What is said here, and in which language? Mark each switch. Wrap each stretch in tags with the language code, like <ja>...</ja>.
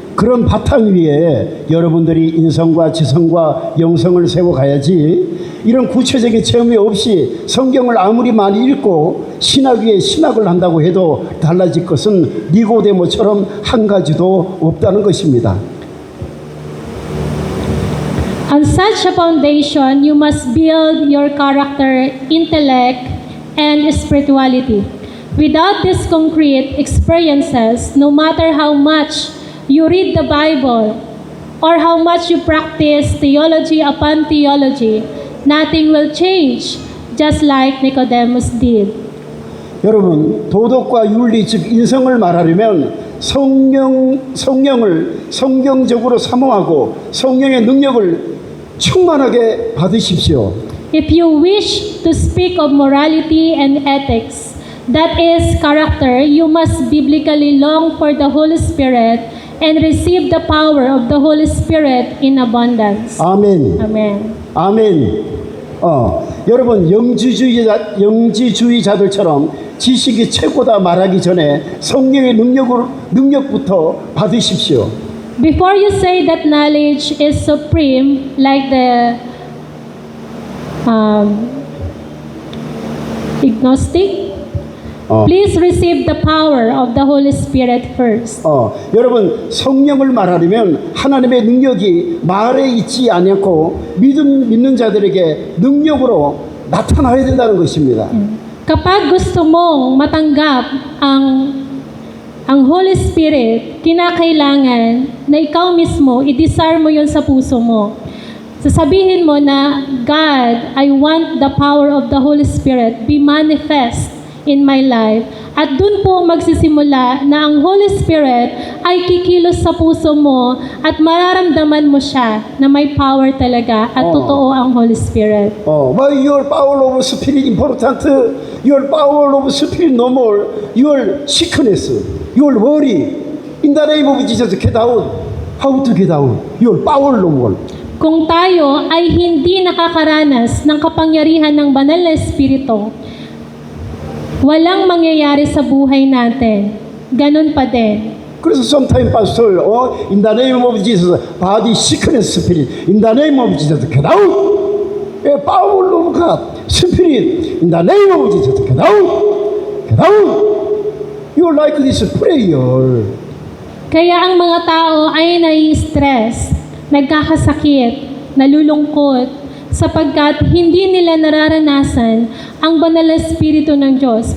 <ko>그런 바탕 위에 여러분들이 인성과 지성과 영성을 세워가야지 이런 구체적인 체험이 없이 성경을 아무리 많이 읽고 신학 위에 신학을 한다고 해도 달라질 것은 니고데모처럼 한 가지도 없다는 것입니다.</ko> <en>On such a foundation, you must build your character, intellect, and spirituality. Without these concrete experiences, no matter how much you read the Bible or how much you practice theology upon theology, nothing will change, just like Nicodemus did.</en> <ko>여러분, 도덕과 윤리 즉 인성을 말하려면 성령을 성경적으로 사모하고 성령의 능력을 충만하게 받으십시오.</ko> <en>If you wish to speak of morality and ethics, that is character, you must biblically long for the Holy Spirit and receive the power of the Holy Spirit in abundance.</en> <ko>아멘.</ko> <en>Amen.</en> <ko>아멘. 여러분 영지주의자들처럼 지식이 최고다 말하기 전에 성령의 능력부터 받으십시오.</ko> <en>Before you say that knowledge is supreme, like the agnostic, Please receive the power of the Holy Spirit first.</en> <ko>여러분 성령을 말하려면 하나님의 능력이 말에 있지 않고 믿는 자들에게 능력으로 나타나야 된다는 것입니다.</ko> <tl>Kapag gusto mong matanggap ang Holy Spirit, kinakailangan na ikaw mismo, i-desire mo yun sa puso mo. Sasabihin mo na,</tl> <en>God, I want the power of the Holy Spirit be manifest in my life.</en> <tl>At dun po magsisimula na ang Holy Spirit ay kikilos sa puso mo at mararamdaman mo siya na may power talaga at totoo ang Holy Spirit.</tl> <en>Why your power of spirit important? Your power of spirit no more. Your sickness, your worry. In the name of Jesus, get out. How to get out? Your power no more.</en> <tl>Kung tayo ay hindi nakakaranas ng kapangyarihan ng banal na Espiritu, walang mangyayari sa buhay natin. Ganun pa din.</tl> <ko>그래서</ko> <en>sometimes pastor, in the name of Jesus, body sickness spirit, in the name of Jesus, get out. Power of God, spirit, in the name of Jesus, get out. Get out. You like this prayer.</en> <tl>Kaya ang mga tao ay nai-stress, nagkakasakit, nalulungkot, sapagkat hindi nila nararanasan ang banal na Espiritu ng Diyos.</tl>